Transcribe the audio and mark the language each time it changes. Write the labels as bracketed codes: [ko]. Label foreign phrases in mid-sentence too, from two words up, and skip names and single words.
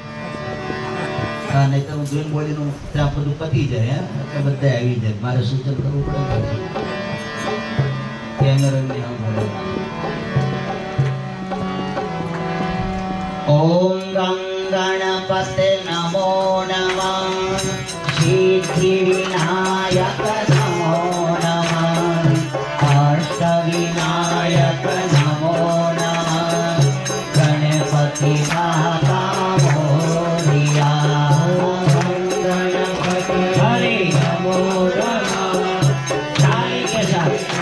[gu] હા, નહીં તો હું ધૂન બોલીનું ત્યાં બધું પતી જાય. એટલે બધા આવી જાય. મારે સૂચન કરવું પડે. કેમેરાને આમ બોલે. [sa] ઓમ ગંગણપતે નમો નમઃ. सिद्धिविनायक नमो नमः अष्टविनायक नमो नमः [mr] गणपति बाबा मोरया [sa] गणपति हरे नमो नमः [hi] ताली के साथ